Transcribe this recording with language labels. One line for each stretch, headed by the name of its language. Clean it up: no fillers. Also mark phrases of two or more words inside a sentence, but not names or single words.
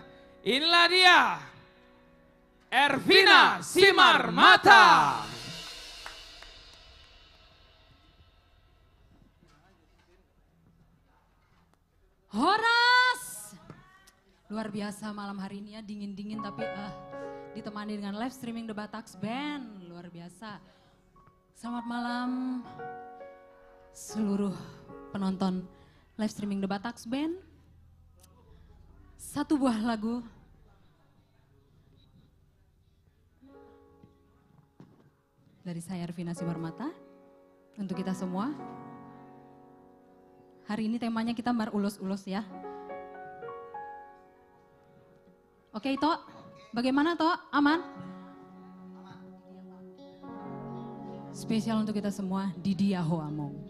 Indonesian: Inilah dia. Ervina Simar Mata. Horas! Luar biasa malam hari ini ya, dingin-dingin tapi ditemani dengan
English: live streaming
Indonesian: The Batax Band. Luar biasa. Selamat malam seluruh penonton
English: live streaming
Indonesian: The Batax Band. Satu buah lagu dari saya Ervina Simar Mata untuk kita semua. Hari ini temanya kita mar ulos-ulos ya. Oke Ito, bagaimana Ito? Aman? Spesial untuk kita semua, Didi Yaho Among.